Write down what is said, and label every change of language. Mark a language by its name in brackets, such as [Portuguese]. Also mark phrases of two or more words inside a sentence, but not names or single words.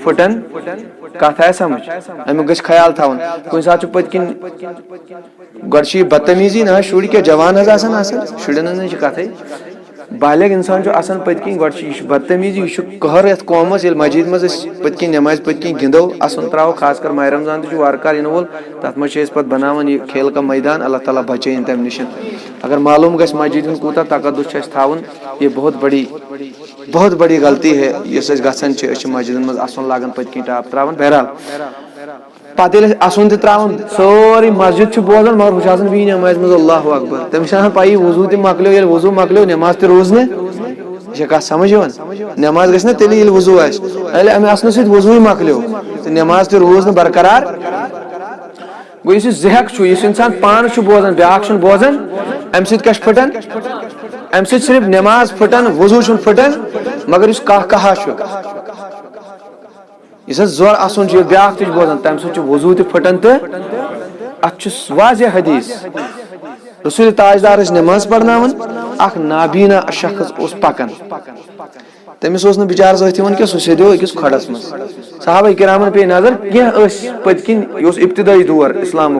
[Kashmiri] پھٕٹان کتھ آیہِ سمجھ امیُک گژھِ خیال تھاوُن کُنہِ ساتہٕ چھُ پٔتۍ کِنۍ گۄڈٕ چھِ یہِ بدتمیٖزی نہ شُرۍ کیٛاہ جوان حظ آسان شُرٮ۪ن ہٕنٛز نہ چھِ کتھٕے بالغ انسان چھُ آسان پٔتۍ کِنۍ گۄڈٕ چھِ یہِ چھُ بدتمیٖزی یہِ چھُ قہر یتھ قومس ییٚلہِ مسجد منٛز أسۍ پٔتۍ کِنۍ نٮ۪مازِ پٔتۍ کِنۍ گِنٛدو اسُن تراوو خاص کر ماہِ رمضان تہِ چھُ وارٕ کار یِنہٕ وول تتھ منٛز چھِ أسۍ پتہٕ بناوان یہِ [Urdu] کھیل کا میدان [Kashmiri] اللہ تعالیٰ بچٲیِن تمہِ نِش اگر معلوٗم گژھِ مسجد ہُنٛد کوٗتاہ تقدُس چھُ اسہِ تھاوُن یہِ [Urdu] بہت بڑی غلطی ہے [Kashmiri] یۄس أسۍ گژھان چھِ أسۍ چھِ مسجدن منٛز اسُن لاگان پٔتۍ کِنۍ ٹاپ تراوان بہرحال پتہٕ ییٚلہِ أسۍ اسُن تہِ تراوان سٲری مسجد چھُ بوزان مگر ہُہ چھُ آسان بیٚیہِ نٮ۪مازِ منٛز اللہ اکبر تٔمِس چھِ آسان پایی وضوٗ تہِ مۄکلیو ییٚلہِ وضوٗ مۄکلیو نٮ۪ماز تہِ روٗز نہٕ یہِ چھا کتھ سمجھ یِوان نٮ۪ماز گژھِ نا تیٚلہِ ییٚلہِ وضوٗ آسہِ ییٚلہِ امہِ اسنہٕ سۭتۍ وضوٗے مۄکلیو تہٕ نٮ۪ماز تہِ روٗز نہٕ برقرار گوٚو یُس یہِ ضحک چھُ یُس انسان پانہٕ چھُ بوزان بیاکھ چھُنہٕ بوزان امہِ سۭتۍ کیٛاہ چھُ پھٕٹان امہِ سۭتۍ صرف نٮ۪ماز پھٕٹان وضوٗ چھُنہٕ پھٕٹان مگر یُس کہہ کہا چھُ یُس حظ زورٕ اسُن چھُ ییٚلہِ بیاکھ تہِ چھُ بوزان تمہِ سۭتۍ چھُ وضوٗ تہِ پھٕٹان تہٕ اتھ چھُ واضح حدیث رسول تاجدار ٲسۍ نٮ۪ماز پرناوان اکھ نابینا شخص اوس پکان تٔمِس اوس نہٕ بِچارس أتھۍ یِوان کینٛہہ سُہ سیدیو أکِس کھۄڈس منٛز صحابہ کرامن پیٚیہِ نظر کینٛہہ ٲسۍ پٔتۍ کِنۍ یہِ اوس ابتدٲیی دور اسلامُک